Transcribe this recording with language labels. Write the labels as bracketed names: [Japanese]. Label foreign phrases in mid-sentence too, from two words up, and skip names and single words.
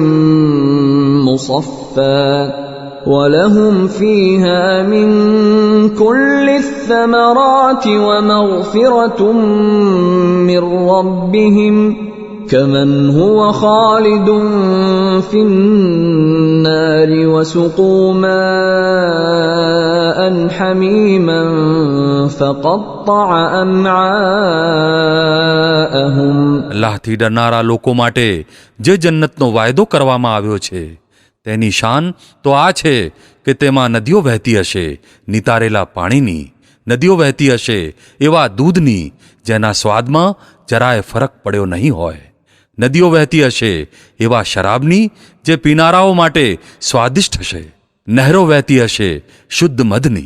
[Arabic] مصفى ولهم فيها من كل الثمرات ومغفرة من ربهم كمن هو خالد في النار وسقوا ماء حميما فقطع أمعاءهم. [Gujarati] અલ્લાહથી ડરનારા લોકો માટે જે જન્નતનો વાયદો કરવામાં આવ્યો છે તેની શાન તો આ છે કે તેમાં નદીઓ વહેતી હશે નિતારેલા પાણીની, નદીઓ વહેતી હશે એવા દૂધની જેના સ્વાદમાં જરાય ફરક પડ્યો નહીં હોય, નદીઓ વહેતી હશે એવા શરાબની જે પીનારાઓ માટે સ્વાદિષ્ટ હશે, નહેરો વહેતી હશે શુદ્ધ મધની.